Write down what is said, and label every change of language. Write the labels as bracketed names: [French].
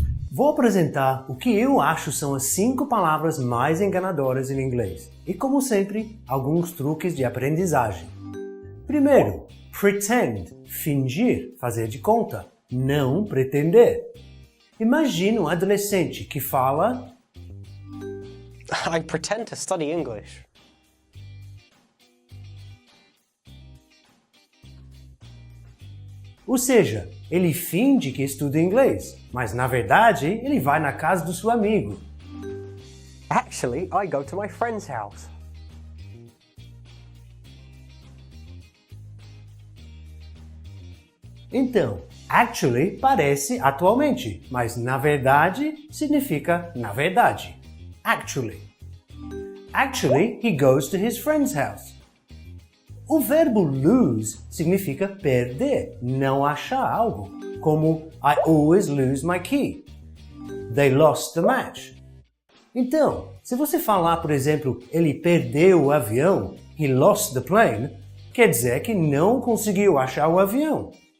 [Portuguese] Vou apresentar o que eu acho são as 5 palavras mais enganadoras em inglês. E, como sempre, alguns truques de aprendizagem. Primeiro, pretend, fingir, fazer de conta, não pretender. Imagina um adolescente que fala [English] I pretend to study English. [Portuguese] Ou seja, ele finge que estuda inglês, mas na verdade ele vai na casa do seu amigo. [English] Actually, I go to my friend's house. [Portuguese] Então, actually parece atualmente, mas na verdade significa na verdade. [English] Actually. Actually, he goes to his friend's house. [Portuguese] O verbo lose significa perder, não achar algo, como [English] I always lose my key. They lost the match. [Portuguese] Então, se você falar, por exemplo, ele perdeu o avião, [English] he lost the plane, [Portuguese] quer dizer que não conseguiu achar o avião.